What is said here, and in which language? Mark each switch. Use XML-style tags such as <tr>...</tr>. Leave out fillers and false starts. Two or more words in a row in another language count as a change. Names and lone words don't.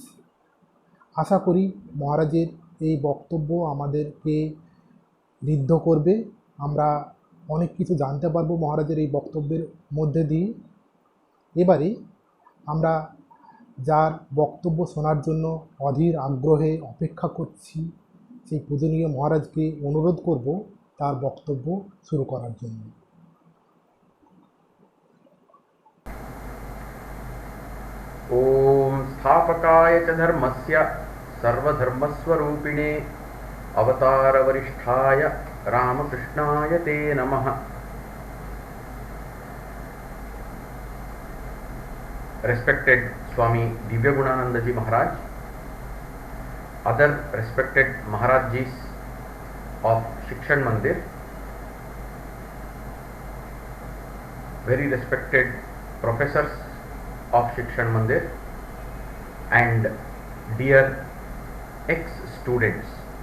<bn>আশা করি মহারাজের এই বক্তব্য আমাদেরকে ঋদ্ধ করবে, আমরা অনেক কিছু জানতে পারবো মহারাজের এই বক্তব্যের মধ্যে দিয়ে। এবারে আমরা যার বক্তব্য শোনার জন্য অধীর আগ্রহে অপেক্ষা করছি সেই পূজনীয় মহারাজকে অনুরোধ করব তার বক্তব্য শুরু করার জন্য।</bn> <sa>ओम स्थापकाय च धर्मस्य सर्वधर्मस्वरूपिणे अवतारवरिष्ठाय रामकृष्णाय ते नमः।</sa> <en>Respected Swami Divyagunanandaji Maharaj, other respected Maharajis of Shikshan Mandir, very respected professors of Shikshan Mandir and dear ex-students,</en>